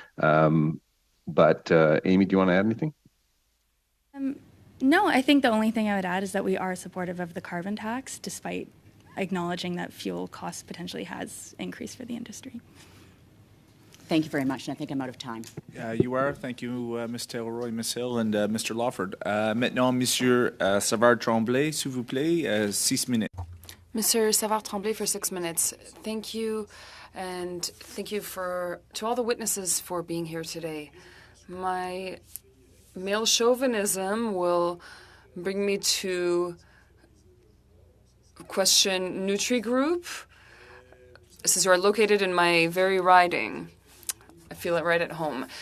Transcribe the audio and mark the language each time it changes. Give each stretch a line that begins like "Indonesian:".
English: But Amy, do you want to add anything? No, I think the only thing I would add is that we are supportive of the carbon tax, despite acknowledging that fuel costs potentially has increased for the industry. Thank you very much, and I think I'm out of time. You are. Thank you, Ms. Taylor-Roy, Ms. Hill, and Mr. Lawford.
French: Maintenant, Monsieur Savard-Tremblay, s'il vous plaît, 6 minutes.
English: Mr. Savard-Tremblay for 6 minutes. Thank you, and thank you to all the witnesses for being here today. My male chauvinism will bring me to question Nutri-Group, since you are located in my very riding. I feel it right at home.